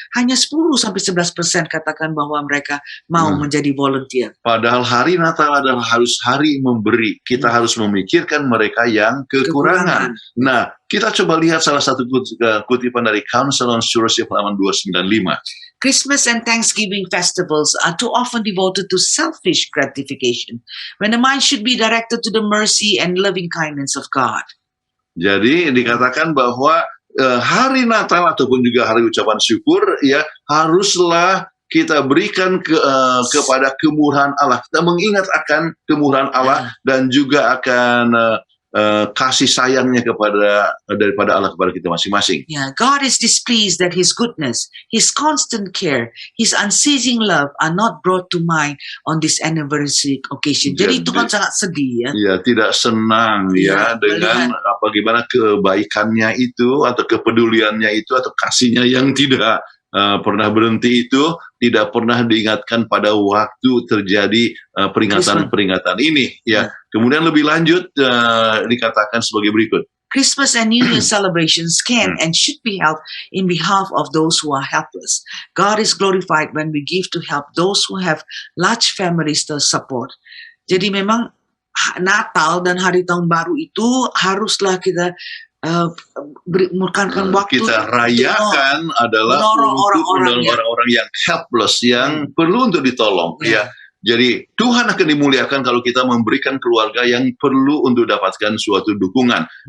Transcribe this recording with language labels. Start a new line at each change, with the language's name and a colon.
Indonesian: Hanya 10-11% katakan bahwa mereka mau menjadi volunteer. Padahal hari Natal adalah harus hari memberi. Kita harus memikirkan mereka yang kekurangan. Nah, kita coba lihat salah satu kutipan dari Council on Stewardship halaman 295.
English: Christmas and Thanksgiving festivals are too often devoted to selfish gratification, when the mind should be directed to the mercy and loving kindness of God.
Indonesian: Jadi dikatakan bahwa hari Natal ataupun juga hari ucapan syukur, ya, haruslah kita berikan kepada kemurahan Allah. Kita mengingat akan kemurahan Allah dan juga akan kasih sayangnya daripada Allah kepada kita masing-masing.
English: Yeah, God is displeased that His goodness, His constant care, His unceasing love are not brought to mind on this anniversary occasion.
Indonesian: Jadi itu kan sangat sedih, ya. Ya, tidak senang, ya, dengan bagaimana kebaikannya itu atau kepeduliannya itu atau kasihnya yang tidak pernah berhenti itu tidak pernah diingatkan pada waktu terjadi peringatan-peringatan ini, ya. Kemudian lebih lanjut dikatakan sebagai berikut.
English: Christmas and New Year celebrations can and should be held in behalf of those who are helpless. God is glorified when we give to help those who have large families to support.
Indonesian: Jadi memang Natal dan Hari Tahun Baru itu haruslah kita menekankan waktu kita rayakan adalah untuk orang-orang yang helpless, yang perlu untuk ditolong, ya. Jadi Tuhan akan dimuliakan kalau kita memberikan keluarga yang perlu untuk dapatkan suatu dukungan.